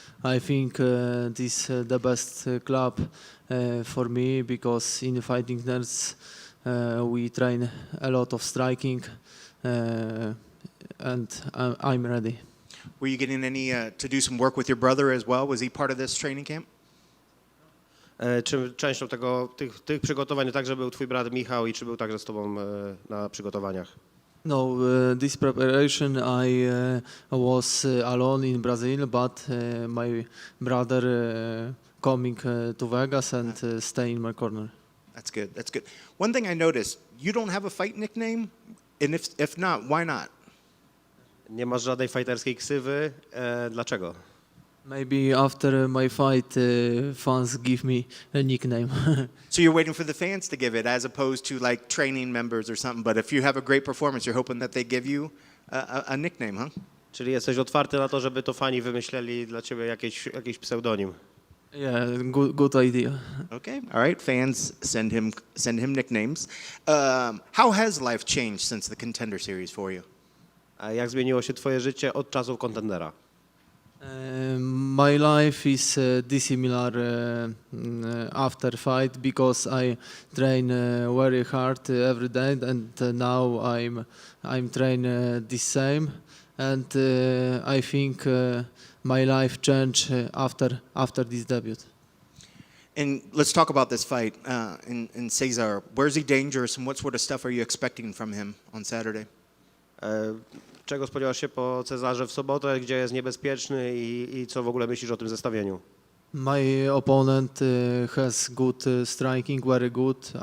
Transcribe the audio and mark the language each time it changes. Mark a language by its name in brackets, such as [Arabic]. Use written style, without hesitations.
[English] I think this the best club for me because in fighting nerds we train a lot of striking, and I'm ready. Were you getting any to do some work with your brother as well? Was he part of this training camp? [Polish] Czy częścią tych przygotowań także był twój brat Michał i czy był także z tobą na przygotowaniach? [English] No, this preparation I was alone in Brazil, but my brother coming to Vegas and stay in my corner. That's good. That's good. One thing I noticed, you don't have a fight nickname, and if not, why not? [Polish] Nie masz żadnej fighterskiej ksywy. Dlaczego? [English] Maybe after my fight, fans give me a nickname. So you're waiting for the fans to give it, as opposed to like training members or something. But if you have a great performance, you're hoping that they give you a nickname, huh? [Polish] Czyli jesteś otwarty na to, żeby to fani wymyśleli dla ciebie jakiś pseudonim. [English] Yeah, good idea. Okay, all right. Fans send him nicknames. How has life changed since the Contender Series for you? [Polish] A jak zmieniło się twoje życie od czasów Contendera? [English] My life is dissimilar after fight because I train very hard every day, and now I'm train the same, and I think my life changed after this debut. And let's talk about this fight in Cesar. Where's he dangerous, and what sort of stuff are you expecting from him on Saturday? [Polish] Czego spodziewasz się po Cezarze w sobotę, gdzie jest niebezpieczny i co w ogóle myślisz o tym zestawieniu? [English] My opponent has good striking, very good.